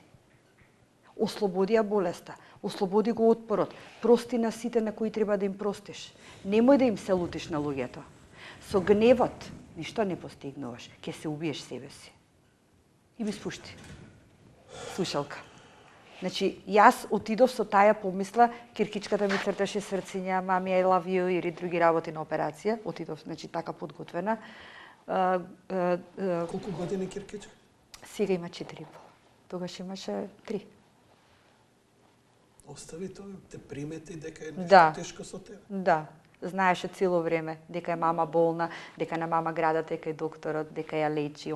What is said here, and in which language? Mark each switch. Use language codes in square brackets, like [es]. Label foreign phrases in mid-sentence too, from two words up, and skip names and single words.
[mk] Ослободи ја болеста, ослободи го отпорот, прости на сите на кои треба да им простиш. Немој да им се лутиш на луѓето. Со гневот ништо не постигнуваш, ќе се убиеш себе си. И ми спушти. Слушалка. Значи, јас отидов со таја помисла, киркичката ми црташе срциња, мами, [en] I love you, [mk] или други работи на операција. Отидов, значи, така подготвена. Колку години киркичка? Сега има 4,5. Тогаш имаше 3. Остави тоа, те примети дека е нешто Да. тешко со тебе. Да. Знаеше цело време дека е мама болна, дека на мама градат, дека е докторот, дека ја лечи.